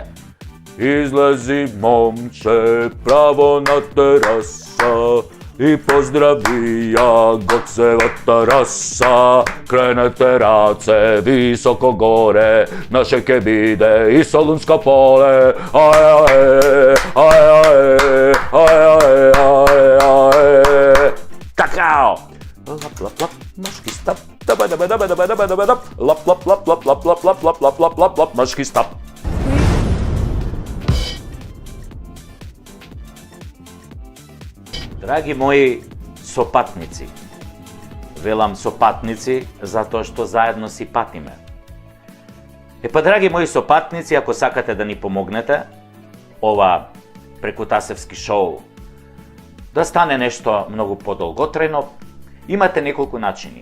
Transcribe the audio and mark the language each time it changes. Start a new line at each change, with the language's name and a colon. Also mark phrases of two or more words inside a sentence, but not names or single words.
Macedonian: Излези, момче, право на тераса и поздрави ја Гоцева тераса. Кренете раце високо горе, наше ке биде и Солунско поле. Такао! Лап, лап, лап, мошки стап. Лап, лап, лап, лап, лап, лап, лап, лап, лап, лап, лап, лап, лап, мошки стап. Драги мои сопатници, велам сопатници затоа што заедно си патиме. Драги мои сопатници, ако сакате да ни помогнете, ова Прекутасевски шоу да стане нешто многу подолготрајно, имате неколку начини.